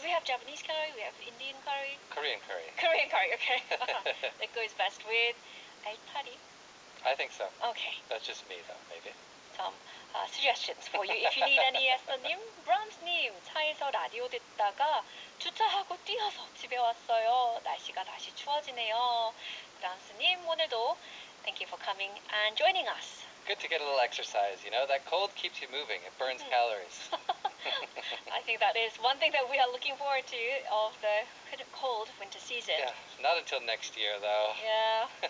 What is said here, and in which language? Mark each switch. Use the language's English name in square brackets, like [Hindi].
[English] We have Japanese curry, we have Indian curry. Korean curry. Korean curry, okay. That goes best with 알타리. I think so. Okay. That's just me, though, maybe. Some suggestions for you if you need any. [Korean] 에스더님, 브람스님, 차에서 라디오 듣다가 주차하고 뛰어서 집에 왔어요. 날씨가 다시 추워지네요. [English] 프랑스님, 오늘도 thank you for coming and joining us. Good to get a little exercise, you know? That cold keeps you moving. It burns calories. I think that is one thing that we are looking forward to of the cold winter season. Yeah, not until next year, though. Yeah.